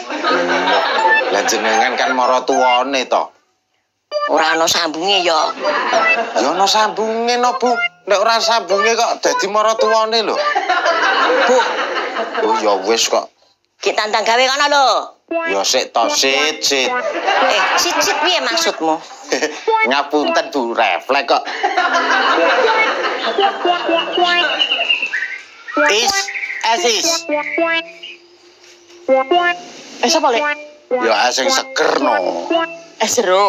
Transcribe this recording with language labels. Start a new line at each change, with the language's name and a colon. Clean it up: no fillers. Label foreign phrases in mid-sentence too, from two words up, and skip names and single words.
Javanese: Lah jenengan kan maratuwane to. Ora ana sambunge ya. Ya ana sambunge no, Bu. Nek ora sambunge kok dadi maratuwane lho. Bu, Oh ya wis kok. ki tantang gawe kono lho. Ya sik to, sit. Sit piye maksudmu? Ngapunten Bu, refleks kok. Asis. Siapa, Le? Ya sing seger no. Jeruk.